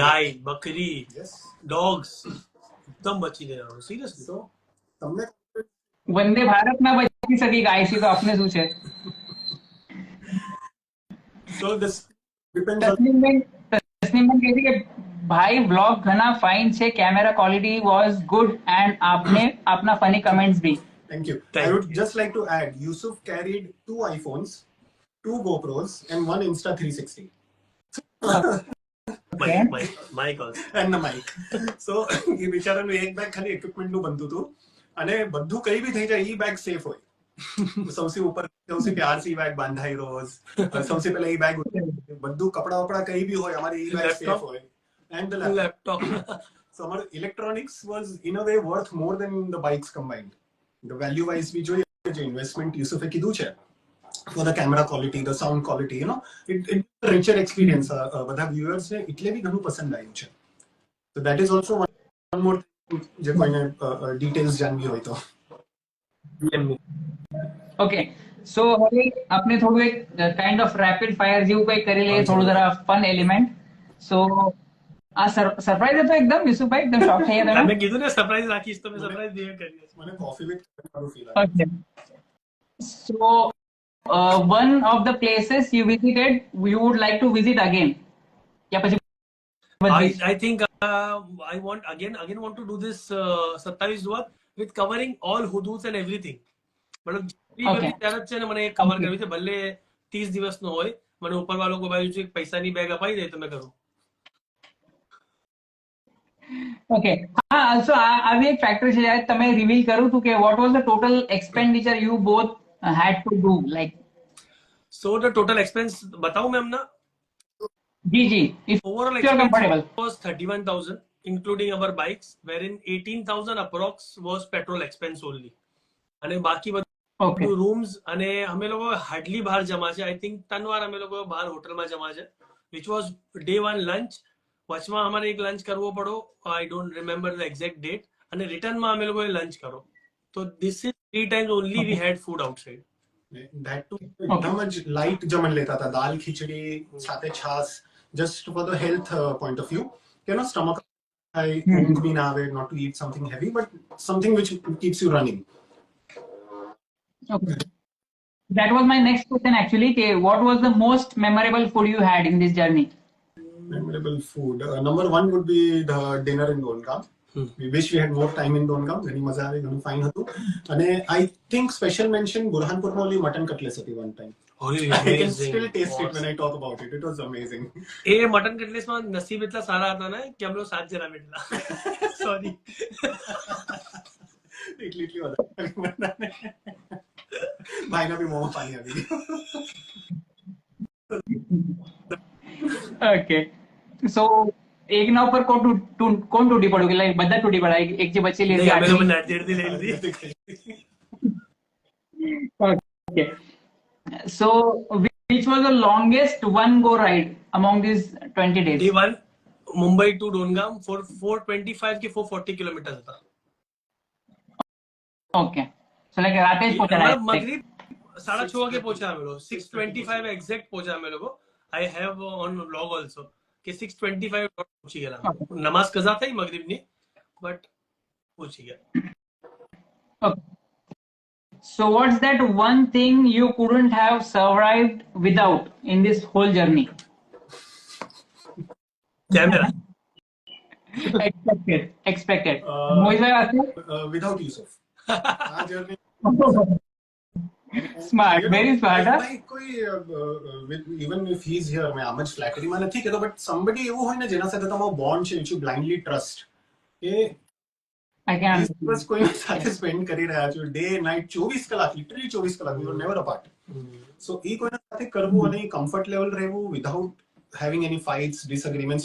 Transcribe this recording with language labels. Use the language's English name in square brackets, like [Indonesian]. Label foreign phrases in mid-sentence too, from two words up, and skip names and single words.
[Gujarati] ગાય, બકરી, [English] Yes. [Gujarati] ડોગ્સ એકદમ બચી ગયા. સિરિયસલી. So તમને વંદે ભારત ના બચી શકી ગાયથી તો આપણે શું છે. [English] so this depends on [Gujarati] તસ્નીમબેન કહે છે કે ભાઈ બ્લોગ ઘણા ફાઇન છે, [English] camera quality was good and [Gujarati] આપને આપના [English] funny comments [Gujarati] ભી. [English] Thank you. Thank I would you. just like to add, Yusuf carried 2 iPhones, 2 GoPros, and 1 Insta 360. માઇક And the mic. [Gujarati] So એ બિચારાનું એક બેગ ખાલી ઇક્વિપમેન્ટ નું બનતું હતું અને બધું કઈ બી થઈ જાય એ બેગ સેફ હોય. સૌથી ઉપર સૌથી પ્યારથી બેગ બાંધાઈ રોજ સૌથી પહેલા એ બેગ બધું કપડા વપડા કઈ બી હોય અમારી એ બેગ સેફ હોય. [English] And the લેપટોપ. So our electronics was in a way worth more than the bikes combined. The value wise we [Gujarati] જોઈએ જે [English] investment [Gujarati] યુસુફે કીધું છે [English] for the camera quality, the sound quality, you know, it richer experience [Gujarati] બધા viewers ને એટલે બી ઘણું પસંદ આવ્યું છે. [English] So that is also one more thing [Gujarati] જે કોઈને details જાણવી હોય તો. ઓકે સો હવે આપણે થોડું એક [English] kind of rapid fire [Gujarati] જેવું કંઈ કરી લઈએ, થોડું જરા [English] fun element. [Gujarati] સો આ સરપ્રાઈઝ હતો એકદમ યુસુફભાઈ, એકદમ શોક થઈ ગયા મેં કીધું ને સરપ્રાઈઝ રાખીશ તો મેં સરપ્રાઈઝ દે કરી. મને કોફી વિથ મારું ફીલ તમે. [English] so one of the places you visited you would like to visit again, [Gujarati] યા પછી [English] I think I want to do this 27 work with covering all hududs and everything. [Gujarati] મતલબ [English] Okay. [Gujarati] ત્યારે જ છે ને મને કવર કરવી છે, ભલે 30 દિવસનો હોય, મને ઉપરવાળો કોઈ બાજુ છે પૈસાની બેગ અપાઈ દે તો મેં કરું. ઓકે હા ઓલસો આવી એક ફેક્ટર છે જ્યારે તમે રિવીલ કર્યું હતું કે [English] what was the total expenditure you both had to do [Gujarati] લાઈક. [English] So the total expense [Hindi] बताऊं मैं अपना. [Gujarati] જી જી ઇફ [English] Overall you are expense comfortable. was 31,000 including our bikes, wherein 18,000 approx was petrol expense only. [Gujarati] અને બાકી ઓકે બધું રૂમ્સ અને અમે લોકો હાર્ડલી બહાર જમા છે. [English] I think [Gujarati] 3 વાર અમે લોકો બહાર હોટલમાં જમા છે, [English] which was day 1 lunch. [Gujarati] વચમાં અમારે એક લંચ કરવો પડો, [English] I don't remember the exact date, [Gujarati] અને રિટર્નમાં અમે લોકોએ લંચ કરો. [English] તો this is 3 times only we had food outside. that too [Gujarati] એકદમ જ લાઇટ જમણ લેતા હતા, દાલ ખીચડી સાથે છાસ, [English] just for the health point of view, you know, stomach [Gujarati] ઊંઘ બી ના આવે, [English] not to eat something heavy but something which keeps you running. Okay. That was my next question actually. What was the most memorable food you had in this journey? Memorable food. Number 1 would be the dinner in Dongam. We wish we had more time in Dongam. [Gujarati] ઘણી મજા આવી, ઘણું ફાઇન હતું. અને [English] I think special mention [Gujarati] બુરહાનપુરમાં [English] only mutton cutlet [Gujarati] હતી [English] one time. I can still taste it when I talk about it. It was amazing. [Gujarati] એ મટન કટલેસમાં નસીબ એટલા સારા હતા ને કે અમે લોકો 7 જણા બેઠેલા. સોરી. એટલી વધારે ભાઈના બી મોંમાં પાણી આવી ગયું. [English] Okay. [Gujarati] So એક ના ઉપર કોણ તૂટી પડ્યું કે લાઈક બધા તૂટી પડ્યા, એક જે બચેલી નહીં, અમે લોકો હતી. નાચેડથી લઈ લીધી. [English] Okay. So which was the longest one go ride among these 20 days? [Gujarati] Day 1 મુંબઈ ટુ ડોનગામ for 425 કે 440 કિલોમીટર હતા. Okay. So like રાતે જ પહોંચ્યા. મગરીબ 6:30 વાગે પહોંચ્યા અમે લોકો. 6:25 એક્ઝેક્ટ પહોંચ્યા અમે લોકો. [English] I have on vlog also [Gujarati] કે 6:25 પહોંચી ગયા. નમાઝ કઝા થઈ મગરીબની, બટ પહોંચી ગયા. [English] Okay. So what's that one thing you couldn't have survived without in this whole journey? કેમેરા. Expected. Moiz bhai asked you? Without Yusuf. આ journey Smart, very smart. Huh? [Gujarati] ભાઈ કોઈ [English] even if he is here, [Gujarati] મેં આમ જ ફ્લેટરીમાં નથી કહેતો, બટ somebody એવું હોય ને જેના સાથે તમારો બોન્ડ છે, [English] which you blindly trust, કે I can. [Gujarati] બસ કોઈની સાથે સ્પેન્ડ કરી રહ્યા છો [English] day night [Gujarati] 24 કલાક, લિટરલી 24 કલાક, [English] we were never apart. [Gujarati] So એ કોઈના સાથે કરવું અને કમ્ફર્ટ લેવલ રહેવું [English] without having any fights, disagreements.